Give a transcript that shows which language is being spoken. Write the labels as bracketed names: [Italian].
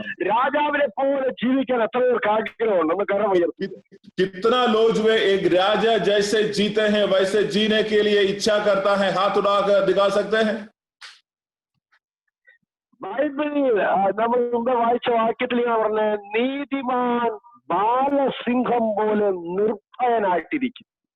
[Malayalam] രാജാവിനെ പോലെ ജീവിക്കാൻ എത്ര പേർക്ക് ആഗ്രഹമുണ്ട്? ഒന്ന് കരം ഉയർത്തി. [Hindi] कितना लोग जो है एक राजा जैसे जीते हैं वैसे जीने के लिए इच्छा करता है? हाथ उठाकर दिखा सकते हैं? [Malayalam] ബൈബിളിൽ നമ്മൾ മുമ്പ് വായിച്ച വാക്യത്തിൽ ഞാൻ പറഞ്ഞ നീതിമാൻ ബാലസിംഹം പോലെ നിർഭയനായിട്ടിരിക്കും.